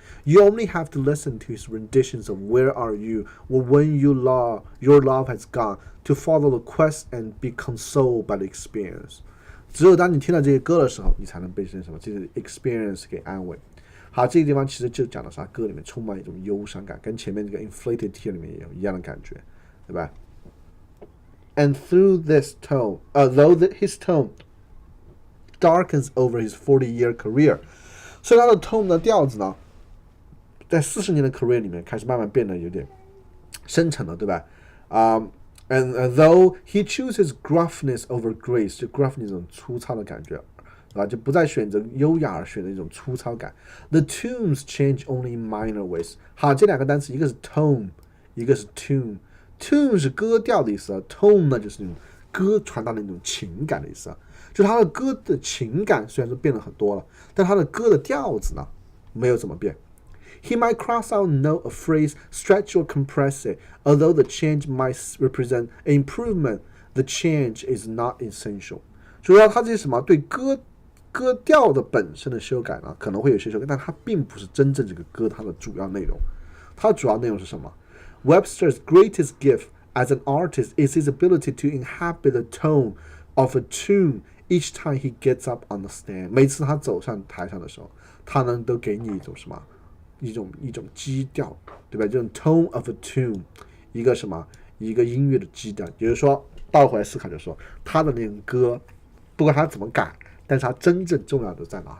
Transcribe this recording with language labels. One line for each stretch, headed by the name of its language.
English: You only have to listen to his renditions of Where Are You or When Your Love Has Gone to follow the quest and be consoled by the experience.
Chinese: 只有当你听到这些歌的时候，你才能被这什么这些 experience 给安慰。好，这个地方其实就讲的啥，歌里面充满一种忧伤感，跟前面这个 inflated tear 里面也有一样的感觉，对吧？
English: And through this tone, though his tone darkens over his 40-year career,
Chinese: 所以他的 tone 的调子呢，在40年的 career 里面开始慢慢变得有点深沉了，对吧？
English: And though he chooses gruffness over grace,
Chinese: 就 gruff 那种粗糙的感觉，就不再选择优雅而选择一种粗糙感。
English: The tunes change only in minor ways.
Chinese: 好，这两个单词，一个是 tone， 一个是 tune。tune 是歌调的意思，tone 呢就是那种歌传达的那种情感的意思。就他的歌的情感虽然说变了很多了，但他的歌的调子呢没有怎么变。
English: He might cross out note a phrase, stretch or compress it. Although the change might represent an improvement, the change is not essential.
Chinese: 主要它这些什么对歌调的本身的修改呢，可能会有些修改，但它并不是真正这个歌它的主要内容。它的主要内容是什么？
English: Webster's greatest gift as an artist is his ability to inhabit the tone of a tune each time he gets up on the stand.
Chinese: 每次他走上台上的时候，他能都给你一种什么？一种基调，对吧？这种 tone of a tune， 一个什么？一个音乐的基调。也就是说，倒回来思考，就是说，他的那种歌，不管他怎么改，但是他真正重要的在哪？